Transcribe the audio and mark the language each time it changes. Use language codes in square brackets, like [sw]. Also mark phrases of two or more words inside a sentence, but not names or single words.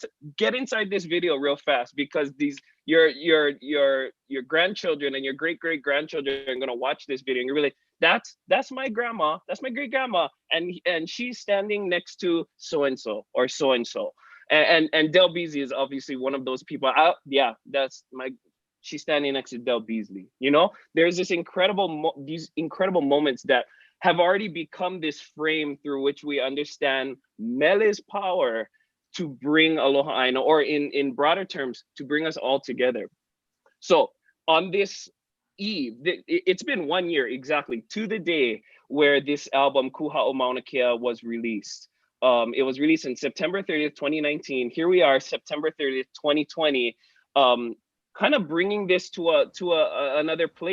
[en] Get inside this video real fast, because your grandchildren and your great grandchildren are gonna watch this video and you're really, that's my grandma, that's my great grandma, and she's standing next to so and so or so and so, and Del Beazley is obviously one of those people. Yeah, she's standing next to Del Beazley. You know, there's this these incredible moments that have already become this frame through which we understand mele's power to bring [haw] Aloha ʻāina, [en] or in broader terms, to bring us all together. So on this eve, it's been 1 year exactly to the day where this album Kuha'o Mauna Kea was released. It was released in September 30th, 2019. Here we are, September 30th, 2020, kind of bringing this to another place.